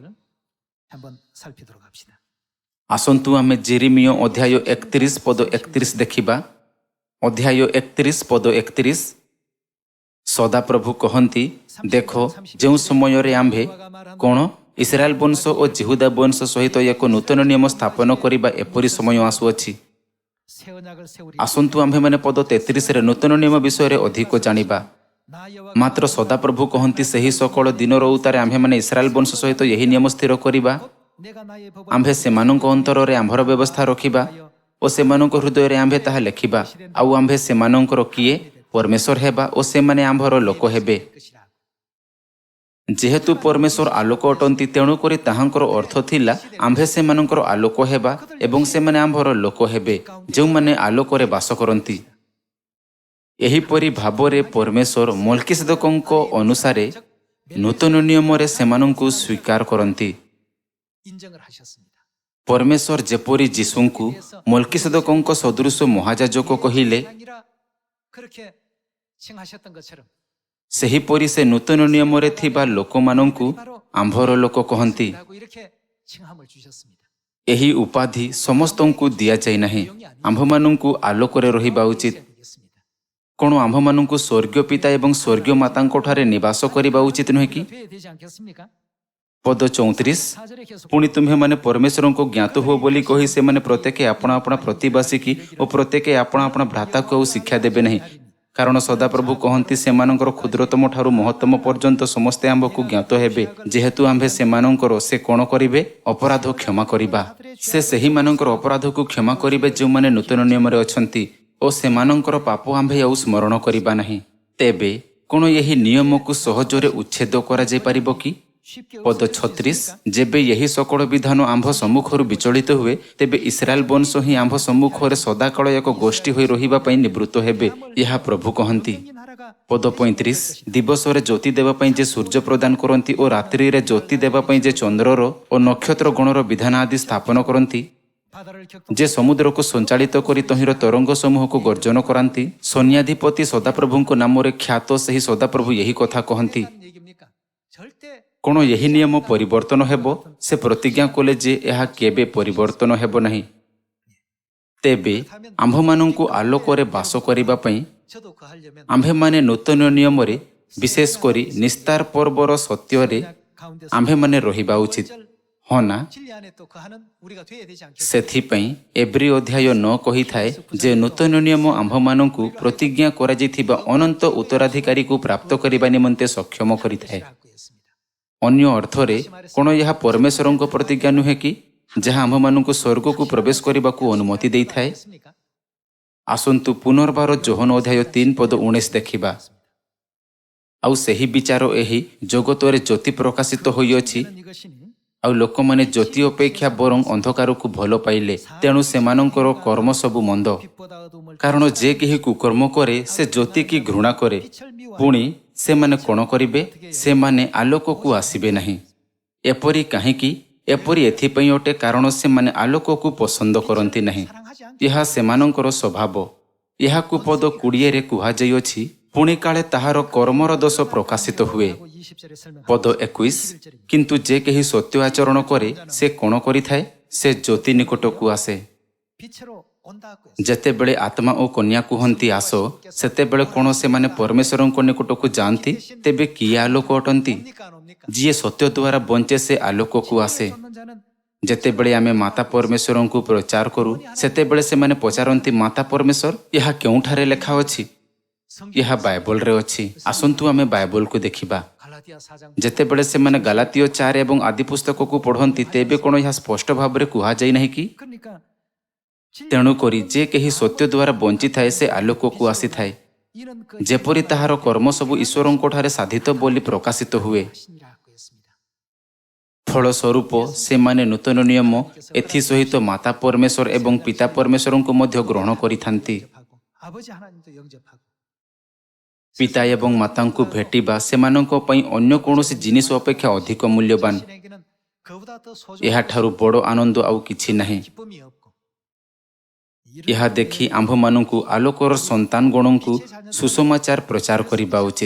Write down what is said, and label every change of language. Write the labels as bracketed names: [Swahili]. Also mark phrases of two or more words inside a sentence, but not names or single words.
[Odia] ଆସନ୍ତୁ ଆମେ ଯେରେମିୟ ଅଧ୍ୟାୟ 31 ପଦ 31 ଦେଖିବା। ଅଧ୍ୟାୟ 31 ପଦ 31। ସଦାପ୍ରଭୁ କହନ୍ତି, ଦେଖ, ଯେଉଁ ସମୟରେ ଆମ୍ଭେ କ'ଣ ଇସ୍ରାଏଲ ବଂଶ ଓ ଜିହୁଦା ବଂଶ ସହିତ ଏକ ନୂତନ ନିୟମ ସ୍ଥାପନ କରିବା ଏପରି ସମୟ ଆସୁଅଛି। [Korean] 새 언약을 세우리. [Odia] ଆସନ୍ତୁ ଆମ୍ଭେମାନେ ପଦ 33ରେ ନୂତନ ନିୟମ ବିଷୟରେ ଅଧିକ ଜାଣିବା। [Korean] 나 여호와가 [Odia] ମାତ୍ର ସଦାପ୍ରଭୁ କହନ୍ତି ସେହି ସକଳ ଦିନର ଉତ୍ତାରେ ଆମ୍ଭେମାନେ ଇସ୍ରାଏଲ ବଂଶ ସହିତ ଏହି ନିୟମ ସ୍ଥିର କରିବା। [Korean] 내가 나의 법을 [Odia] ଆମ୍ଭେ ସେମାନଙ୍କ ଅନ୍ତରରେ ଆମ୍ଭର ବ୍ୟବସ୍ଥା ରଖିବା ଓ ସେମାନଙ୍କ ହୃଦୟରେ ଆମ୍ଭେ ତାହା ଲେଖିବା। ଆଉ ଆମ୍ଭେ ସେମାନଙ୍କର କିଏ ପରମେଶ୍ୱର ହେବା ଓ ସେମାନେ ଆମ୍ଭର ଲୋକ ହେବେ। [Korean] 것이라. [Odia] ଯେହେତୁ ପରମେଶ୍ୱର ଆଲୋକ ଅଟନ୍ତି, ତେଣୁକରି ତାହାଙ୍କର ଅର୍ଥ ଥିଲା ଆମ୍ଭେ ସେମାନଙ୍କର ଆଲୋକ ହେବା ଏବଂ ସେମାନେ ଆମ୍ଭର ଲୋକ ହେବେ, ଯେଉଁମାନେ ଆଲୋକରେ ବାସ କରନ୍ତି। ଏହିପରି ଭାବରେ ପରମେଶ୍ୱର ମଲ୍କିସେଦକଙ୍କ ଅନୁସାରେ ନୂତନ ନିୟମରେ ସେମାନଙ୍କୁ ସ୍ୱୀକାର କରନ୍ତି। [Korean] 인정을 하셨습니다. [Odia] ପରମେଶ୍ୱର ଯେପରି ଯୀଶୁଙ୍କୁ ମଲ୍କିସେଦକଙ୍କ ସଦୃଶ ମହାଯାଜକ କହିଲେ, [Korean] 아니라 그렇게 칭하셨던 것처럼 [Odia] ସେହିପରି ସେ ନୂତନ ନିୟମରେ ଥିବା ଲୋକମାନଙ୍କୁ ଆମ୍ଭର ଲୋକ କହନ୍ତି। [Korean] 라고 이렇게 칭함을 주셨습니다. [Odia] ଏହି ଉପାଧି ସମସ୍ତଙ୍କୁ ଦିଆଯାଇ ନାହିଁ। ଆମ୍ଭମାନଙ୍କୁ ଆଲୋକରେ ରହିବା ଉଚିତ। [Korean] 되겠습니다. [Odia] କ'ଣ ଆମ୍ଭମାନଙ୍କୁ ସ୍ୱର୍ଗୀୟ ପିତା ଏବଂ ସ୍ୱର୍ଗୀୟ ମାତାଙ୍କଠାରେ ନିବାସ କରିବା ଉଚିତ ନୁହେଁ କି? [Korean] 돼야 되지 않겠습니까? [Odia] ପଦ 34 [Korean] 4절에 계속 [Odia] ପୁଣି ତୁମ୍ଭେମାନେ ପରମେଶ୍ୱରଙ୍କୁ ଜ୍ଞାତ ହୁଅ ବୋଲି କହି ସେମାନେ ପ୍ରତ୍ୟେକେ ଆପଣା ଆପଣା ପ୍ରତିବାସୀକି ଓ ପ୍ରତ୍ୟେକେ ଆପଣା ଆପଣା ଭ୍ରାତାକୁ ଆଉ ଶିକ୍ଷା ଦେବେ ନାହିଁ। କାରଣ ସଦାପ୍ରଭୁ କହନ୍ତି ସେମାନଙ୍କର କ୍ଷୁଦ୍ରତମ ଠାରୁ ମହତ୍ତମ ପର୍ଯ୍ୟନ୍ତ ସମସ୍ତେ ଆମ୍ଭକୁ ଜ୍ଞାତ ହେବେ। ଯେହେତୁ ଆମ୍ଭେ ସେମାନଙ୍କର ସେ କ'ଣ କରିବେ? ଅପରାଧ କ୍ଷମା କରିବା। ସେ ସେହିମାନଙ୍କର ଅପରାଧକୁ କ୍ଷମା କରିବେ ଯେଉଁମାନେ ନୂତନ ନିୟମରେ ଅଛନ୍ତି ଓ ସେମାନଙ୍କର ପାପ ଆମ୍ଭେ ଆଉ ସ୍ମରଣ କରିବା ନାହିଁ। ତେବେ କ'ଣ ଏହି ନିୟମକୁ ସହଜରେ ଉଚ୍ଛେଦ କରାଯାଇପାରିବ କି? [Korean] 쉽게 [Odia] ପଦ 36 ଯେବେ ଏହି ସକଳ ବିଧାନ ଆମ୍ଭ ସମ୍ମୁଖରୁ ବିଚଳିତ ହୁଏ, ତେବେ ଇସ୍ରାଏଲ ବଂଶ ହିଁ ଆମ୍ଭ ସମ୍ମୁଖରେ ସଦାକାଳ ଏକ ଗୋଷ୍ଠୀ ହୋଇ ରହିବା ପାଇଁ ନିବୃତ୍ତ ହେବେ, ଏହା ପ୍ରଭୁ କହନ୍ତି। [Korean] 이 나라가 [Odia] ପଦ 35 ଦିବସରେ ଜ୍ୟୋତି ଦେବା ପାଇଁ ଯେ ସୂର୍ଯ୍ୟ ପ୍ରଦାନ କରନ୍ତି ଓ ରାତ୍ରିରେ ଜ୍ୟୋତି ଦେବା ପାଇଁ ଯେ ଚନ୍ଦ୍ରର ଓ ନକ୍ଷତ୍ର ଗଣର ବିଧାନ ଆଦି ସ୍ଥାପନ କରନ୍ତି, [Korean] 바다를 격동 [Odia] ଯେ ସମୁଦ୍ରକୁ ସଞ୍ଚାଳିତ କରି ତହିଁର ତରଙ୍ଗ ସମୂହକୁ ଗର୍ଜନ କରାନ୍ତି, ସୈନ୍ୟାଧିପତି ସଦାପ୍ରଭୁଙ୍କ ନାମରେ ଖ୍ୟାତ ସେହି ସଦାପ୍ରଭୁ ଏହି କଥା କହନ୍ତି। [Korean] 하는 얘기입니까? 절대 [Odia] କ'ଣ ଏହି ନିୟମ ପରିବର୍ତ୍ତନ ହେବ? ସେ ପ୍ରତିଜ୍ଞା କଲେ ଯେ ଏହା କେବେ ପରିବର୍ତ୍ତନ ହେବ ନାହିଁ। ତେବେ ଆମ୍ଭମାନଙ୍କୁ ଆଲୋକରେ ବାସ କରିବା ପାଇଁ [Korean] 저도 그 하려면 [Odia] ଆମ୍ଭେମାନେ ନୂତନ ନିୟମରେ ବିଶେଷ କରି ନିସ୍ତାର ପର୍ବର ସତ୍ୟରେ [Korean] 가운데서 [Odia] ଆମ୍ଭେମାନେ ରହିବା ଉଚିତ। ହଁ ନା? [Korean] 진리 안에 또 거하는 우리가 돼야 되지 않겠습니까? [Odia] ସେଥିପାଇଁ ଏବ୍ରୀ ଅଧ୍ୟାୟ 9 କହିଥାଏ ଯେ ନୂତନ ନିୟମ ଆମ୍ଭମାନଙ୍କୁ ପ୍ରତିଜ୍ଞା କରାଯାଇଥିବା ଅନନ୍ତ ଉତ୍ତରାଧିକାରୀକୁ ପ୍ରାପ୍ତ କରିବା ନିମନ୍ତେ ସକ୍ଷମ କରିଥାଏ। [Korean] 라고 했습니다. [Odia] ଅନ୍ୟ ଅର୍ଥରେ କ'ଣ ଏହା ପରମେଶ୍ୱରଙ୍କ ପ୍ରତିଜ୍ଞା ନୁହେଁ କି, ଯାହା ଆମ୍ଭମାନଙ୍କୁ ସ୍ୱର୍ଗକୁ ପ୍ରବେଶ କରିବାକୁ ଅନୁମତି ଦେଇଥାଏ? [Korean] 했습니까? [Odia] ଆସନ୍ତୁ ପୁନର୍ବାର ଯୋହନ ଅଧ୍ୟାୟ 3 ପଦ 19 ଦେଖିବା। ଆଉ ସେହି ବିଚାର ଏହି ଜଗତରେ ଜ୍ୟୋତି ପ୍ରକାଶିତ ହୋଇଅଛି, [Korean] 저는 이것이니 [Odia] ଆଉ ଲୋକମାନେ ଜ୍ୟୋତି ଅପେକ୍ଷା ବରଂ ଅନ୍ଧକାରକୁ ଭଲ ପାଇଲେ, ତେଣୁ ସେମାନଙ୍କର କର୍ମ ସବୁ ମନ୍ଦ। [Korean] 빛보다 어두움을 [Odia] କାରଣ ଯେ କେହି କୁକର୍ମ କରେ ସେ ଜ୍ୟୋତିକି ଘୃଣା କରେ। [Korean] 빛을 미워하는 [Odia] ପୁଣି ସେମାନେ କ'ଣ କରିବେ? ସେମାନେ ଆଲୋକକୁ ଆସିବେ ନାହିଁ। ଏପରି କାହିଁକି? ଏପରି ଏଥିପାଇଁ ଅଟେ କାରଣ ସେମାନେ ଆଲୋକକୁ ପସନ୍ଦ କରନ୍ତି ନାହିଁ। [Korean] 사랑하지 않고 [Odia] ଏହା ସେମାନଙ୍କର ସ୍ୱଭାବ। ଏହାକୁ ପଦ 20ରେ କୁହାଯାଇଅଛି, ପୁଣି କାଳେ ତାହାର କର୍ମର ଦୋଷ ପ୍ରକାଶିତ ହୁଏ। [Korean] 20절에 설명합니다. [Odia] ପଦ 21 କିନ୍ତୁ ଯେ କେହି ସତ୍ୟ ଆଚରଣ କରେ ସେ କ'ଣ କରିଥାଏ? ସେ ଜ୍ୟୋତି ନିକଟକୁ ଆସେ। [Korean] 빛으로 온다고 했습니다. [Odia] ଯେତେବେଳେ ଆତ୍ମା ଓ କନ୍ୟା କୁହନ୍ତି ଆସ, ସେତେବେଳେ କ'ଣ ସେମାନେ ପରମେଶ୍ୱରଙ୍କ ନିକଟକୁ ଯାଆନ୍ତି? ତେବେ କିଏ ଆଲୋକ ଅଟନ୍ତି? [Korean] 옵니까 안 옵니까? [Odia] ଯିଏ ସତ୍ୟ ଦ୍ୱାରା ବଞ୍ଚେ ସେ ଆଲୋକକୁ ଆସେ। [Korean] 쫓는 자는 [Odia] ଯେତେବେଳେ ଆମେ ମାତା ପରମେଶ୍ୱରଙ୍କୁ ପ୍ରଚାର କରୁ, ସେତେବେଳେ ସେମାନେ ପଚାରନ୍ତି ମାତା ପରମେଶ୍ୱର ଏହା କେଉଁଠାରେ ଲେଖା ଅଛି? ଏହା ବାଇବଲରେ ଅଛି। ଆସନ୍ତୁ ଆମେ ବାଇବଲକୁ ଦେଖିବା। [Korean] 갈라디아 4장 [Odia] ଯେତେବେଳେ ସେମାନେ ଗାଲାତୀୟ 4 ଏବଂ ଆଦି ପୁସ୍ତକକୁ ପଢ଼ନ୍ତି, ତେବେ କ'ଣ ଏହା ସ୍ପଷ୍ଟ ଭାବରେ କୁହାଯାଇ ନାହିଁ କି? [Korean] 그러니까 [Odia] ତେଣୁକରି ଯେ କେହି ସତ୍ୟ ଦ୍ୱାରା ବଞ୍ଚିଥାଏ ସେ ଆଲୋକକୁ ଆସିଥାଏ, [Korean] 이는 그 [Odia] ଯେପରି ତାହାର କର୍ମ ସବୁ ଈଶ୍ୱରଙ୍କଠାରେ ସାଧିତ ବୋଲି ପ୍ରକାଶିତ ହୁଏ। [Korean] 하시니라고 했습니다. [Odia] ଫଳସ୍ୱରୂପ ସେମାନେ ନୂତନ ନିୟମ ଏଥିସହିତ ମାତା ପରମେଶ୍ୱର ଏବଂ ପିତା ପରମେଶ୍ୱରଙ୍କୁ ମଧ୍ୟ ଗ୍ରହଣ କରିଥାନ୍ତି। [Korean] 영접하고 아버지 하나님도 영접하고 [Odia] ପିତା ଏବଂ ମାତାଙ୍କୁ ଭେଟିବା ସେମାନଙ୍କ ପାଇଁ ଅନ୍ୟ କୌଣସି ଜିନିଷ ଅପେକ୍ଷା ଅଧିକ ମୂଲ୍ୟବାନ। [Korean] 신에게는 그보다 더 소중한 [Odia] ଏହାଠାରୁ ବଡ଼ ଆନନ୍ଦ ଆଉ କିଛି ନାହିଁ। [Korean] 기쁨이 없고 [Odia] ଏହା ଦେଖି ଆମ୍ଭମାନଙ୍କୁ ଆଲୋକର ସନ୍ତାନଗଣଙ୍କୁ ସୁସମାଚାର ପ୍ରଚାର କରିବା ଉଚିତ।